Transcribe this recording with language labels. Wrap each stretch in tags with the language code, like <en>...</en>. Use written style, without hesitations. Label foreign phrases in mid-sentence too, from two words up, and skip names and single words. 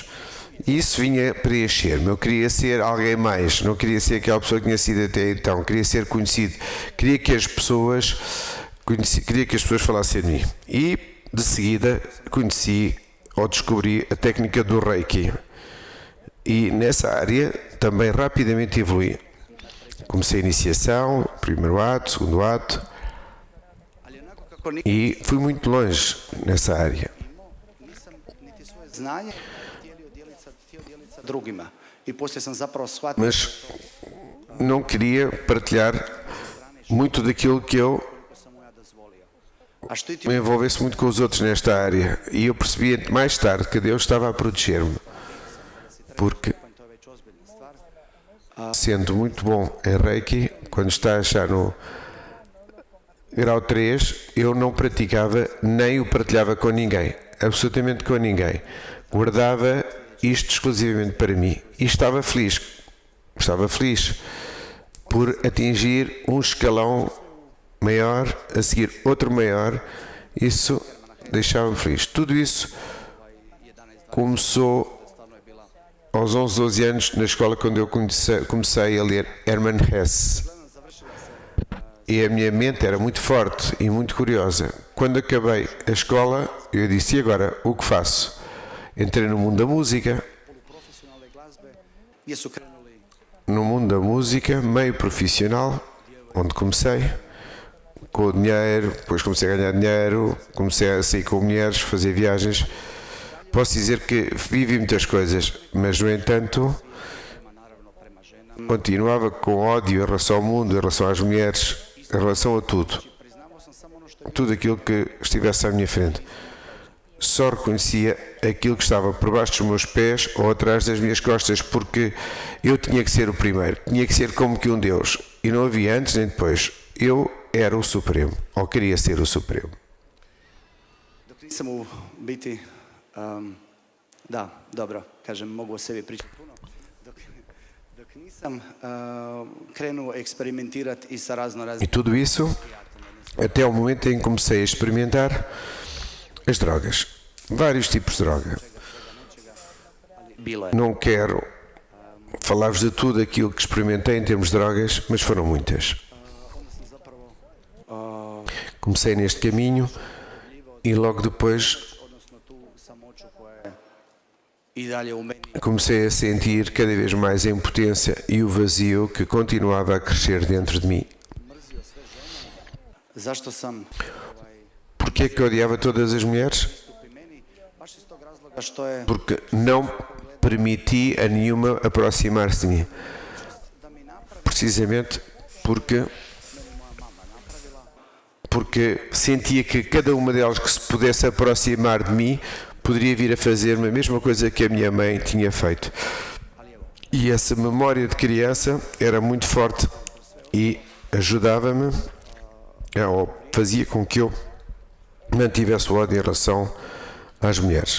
<pt>E isso vinha preencher-me. Eu queria ser alguém mais, não queria ser aquela pessoa que tinha sido até então, queria ser conhecido, queria que as pessoas falassem de mim. E de seguida conheci ou descobri a técnica do Reiki. E nessa área também rapidamente evolui. Comecei a iniciação, primeiro ato, segundo ato,</pt> <hr>ali onako kako</hr> <pt>e fui muito longe nessa área.</pt> <hr>nisam niti svoje znanje htio dijeliti sa drugima. I poslije sam zapravo shvatio</hr> <pt>Mas não queria partilhar muito daquilo que eu</pt> <hr>koliko sam mu ja dozvolio. A štiti</hr> <pt>me envolvesse muito com os outros nesta área. E eu percebi mais tarde que Deus estava a proteger-me, porque</pt> <hr>to je već ozbiljna stvar.</hr> <pt>sendo muito bom em Reiki, quando estás já no grau 3, eu não praticava nem o partilhava com ninguém, absolutamente com ninguém. Guardava isto exclusivamente para mim e estava feliz por atingir um escalão maior, a seguir outro maior. Isso deixava-me feliz. Tudo isso começou</pt> <hr>Stvarno je bila</hr> <pt>aos 11, 12 anos na escola, quando eu comecei a ler Hermann Hesse. E a minha mente era muito forte e muito curiosa. Quando acabei a escola, eu disse, e agora, o que faço? Entrei no mundo da música,</pt> <hr>poluprofesionalne glazbe gdje su krenuli</hr> <pt>no mundo da música, meio profissional, onde comecei com o dinheiro, depois comecei a ganhar dinheiro, comecei a sair com mulheres, fazer viagens. Posso dizer que vivi muitas coisas, mas no entanto</pt> <hr>naravno prema ženama.</hr> <pt>continuava com ódio em relação ao mundo, em relação às mulheres, em relação a tudo.</pt> <hr>Priznavao sam samo ono što je</hr> <pt>Tudo aquilo que estivesse à minha frente. Só reconhecia aquilo que estava por baixo dos meus pés ou atrás das minhas costas, porque eu tinha que ser o primeiro, tinha que ser como que um Deus. E não havia antes nem depois. Eu era o Supremo, ou queria ser o Supremo.</pt> <hr>dok nisam u biti, da, dobro, kažem, mogu o sebi pričati puno, dok nisam krenuo eksperimentirati i sa razno</hr> <pt>E</pt> <hr>raznim</hr> <pt>tudo isso até o momento em que comecei a experimentar as drogas. Vários tipos de droga.</pt> <hr>bilo je.</hr> <pt>Não quero falar-vos de tudo aquilo que experimentei em termos de drogas, mas foram muitas.</pt> <hr>Onda sam zapravo</hr> <pt>Comecei neste caminho e logo depois</pt> <hr>odnosno tu samoću koja je i dalje u meni</hr> <pt>comecei a sentir cada vez mais a impotência e o vazio que continuava a crescer dentro de mim.</pt> <hr>mrzio sve žene. Zašto sam</hr> <pt>Porquê é que eu odiava todas as mulheres?</pt> <hr>pristupi meni? Baš iz tog razloga što je</hr> <pt>Porque não permiti a nenhuma aproximar-se de mim.</pt> <hr>da mi napravi</hr> <pt>Precisamente porque</pt> <hr>meni moja mama napravila.</hr> <pt>porque sentia que cada uma delas que se pudesse aproximar de mim poderia vir a fazer-me a mesma coisa que a minha mãe tinha feito. E essa memória de criança era muito forte e ajudava-me, ou fazia com que eu mantivesse o ódio em relação às mulheres.</pt>